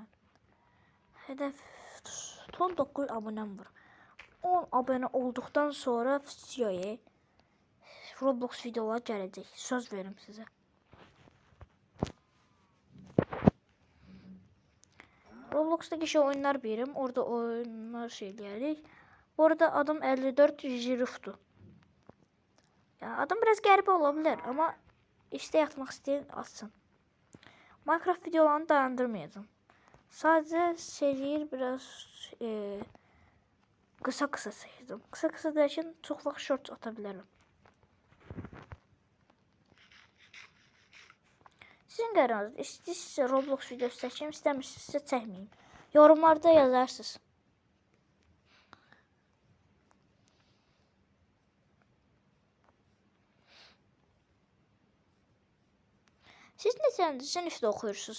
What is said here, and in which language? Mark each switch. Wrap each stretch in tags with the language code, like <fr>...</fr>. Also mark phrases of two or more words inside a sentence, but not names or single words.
<az>Hədəf son 9 abunəm var. 10 abunə olduqdan sonra videoya Roblox videolar gələcək. Söz verim sizə. Roblox'daki şey oyunlar birim.</az> <tr>Orada oyunlar şeyleyerek. Bu arada adam 54 jiriftu. Yani adam biraz garip olabilir ama işte yatmak isteyen atsın. Minecraft videolarını dayandırmayacağım. Sadece seriyi biraz kısa saydım. Kısa derken çok vaxt short atabilirim.</tr> <az>Sizin qərarınız. İstəyirsinizsə Roblox videosu çəkeyim, istəmirsinizsə çəkməyim. Yorumlarda yazarsınız. Siz neçənci sinifdə oxuyursunuz?</az>